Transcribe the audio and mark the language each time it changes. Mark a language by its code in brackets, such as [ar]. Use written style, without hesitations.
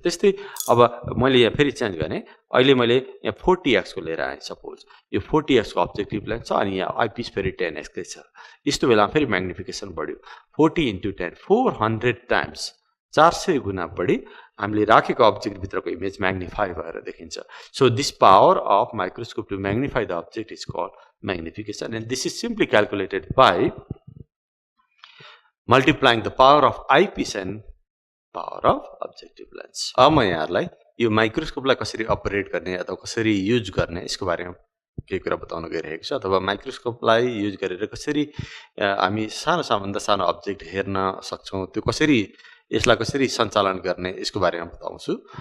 [ne] त्यस्तै अब मैले यहाँ फेरि चेन्ज गरेँ, अहिले मैले यहाँ 40x को लिएर आएँ सपोज, यो 40x को अब्जेक्टिभ लेन्स छ अनि यहाँ आइपिस फेरि 10x कै छ। यस्तो बेला फेरि म्याग्निफिकेसन बढ्यो, 40 × 10 400 टाइम्स, 400 गुणा बढी हामीले राखेको अब्जेक्टभित्रको इमेज म्याग्निफाई भएर देखिन्छ। [en] So this power of microscope to magnify the object is called magnification, and this is simply calculated by multiplying the power of eyepiece and power of objective lens. [ne] अब म यहाँहरुलाई यो माइक्रोस्कोपलाई कसरी अपरेट गर्ने अथवा कसरी युज गर्ने यसको बारेमा केही कुरा बताउन गइरहेको छु, अथवा माइक्रोस्कोपलाई युज गरेर कसरी हामी सानो सानो अब्जेक्ट हेर्न सक्छौं, त्यो कसरी यसलाई कसरी सञ्चालन गर्ने यसको बारेमा बताउँछु।